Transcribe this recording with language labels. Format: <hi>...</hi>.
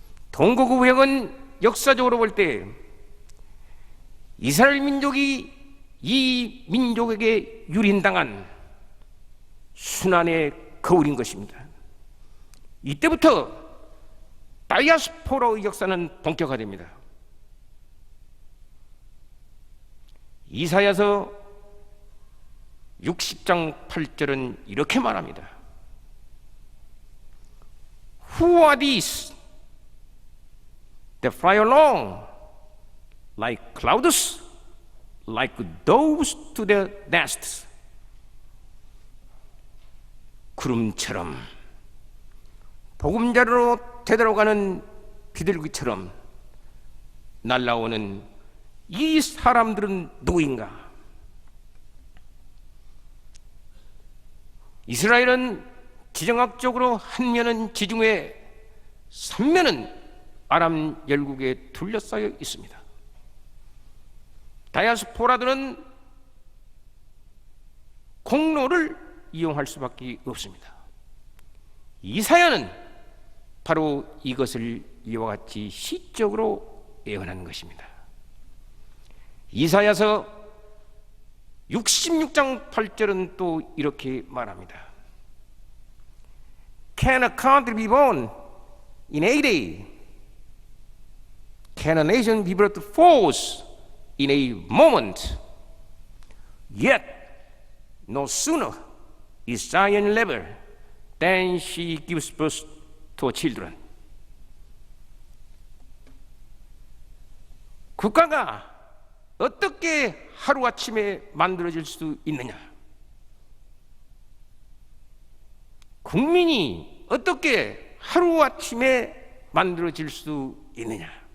<ko>통곡의 벽은 역사적으로 볼 때 이스라엘 민족이 이 민족에게 유린당한 순환의 거울인 것입니다. 이때부터 다이아스포라의 역사는 본격화됩니다. 이사야서 60장 8절은 이렇게 말합니다.</ko> <en>Who are these that fly along like clouds, like doves to their nests?</en> <ko>구름처럼 보금자리로 되돌아가는 비둘기처럼 날아오는 이 사람들은 누구인가? 이스라엘은 지정학적으로 한 면은 지중해, 3면은 아람 열국에 둘러싸여 있습니다. 다이아스포라들은 공로를 이용할 수밖에 없습니다. 이사야는 바로 이것을 이와 같이 시적으로 예언하는 것입니다. 이사야서 66장 8절은 또 이렇게 말합니다.</ko> <en>Can a country be born in a day? Can a nation be brought to force in a moment? Yet No sooner is Zion level than she gives birth to children.</en> <ko>국가가 어떻게 하루아침에 만들어질 수 있느냐? 국민이 어떻게 하루아침에 만들어질 수 있느냐?</ko>